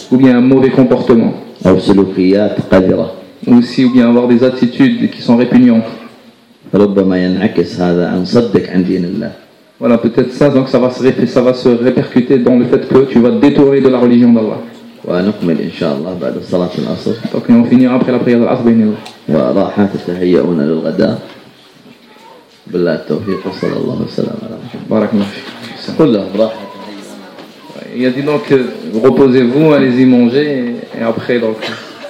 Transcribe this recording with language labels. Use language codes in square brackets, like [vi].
[fr] ou bien un mauvais comportement. [ar] أو سلوكيات قذرة، [fr] aussi ou bien avoir des attitudes qui sont répugnantes. [ar] ربما ينعكس هذا عن صدق عن دين الله. [fr] Voilà peut-être ça donc ça va se répercuter dans le fait que tu vas détourner de la religion d'Allah. [ar] ونكمل إن شاء الله بعد صلاة العصر. [fr] Donc on finira après la prière de l'Asr bien [ar] sûr. وراحات تهيئون للغداء. بالله التوفيق صلى الله وسلم على محمد. بارك الله فيك. كلهم راح. [fr] Il a dit donc, reposez-vous, allez-y manger, et après donc...